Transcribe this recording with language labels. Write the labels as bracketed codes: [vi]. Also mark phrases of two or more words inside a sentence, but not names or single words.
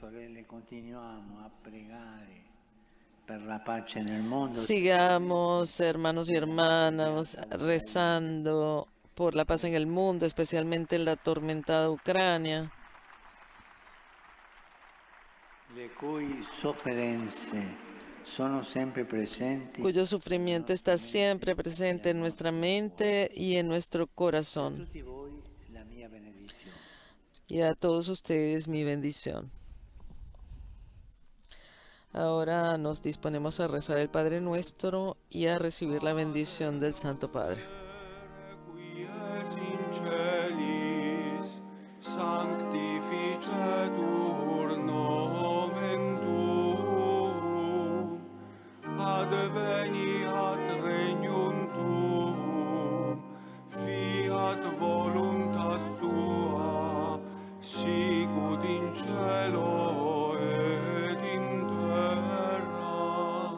[es] Sigamos, hermanos y hermanas, rezando por la paz en el mundo, especialmente en la atormentada Ucrania, cuyo sufrimiento está siempre presente en nuestra mente y en nuestro corazón. y a todos ustedes mi bendición. Ahora nos disponemos a rezar el Padre Nuestro y a recibir la bendición del Santo Padre. [la] Qui es in celis, sanctificetur nomen tuum, adveniat regnum tuum, fiat voluntas tua, sicut in cielo et in terra.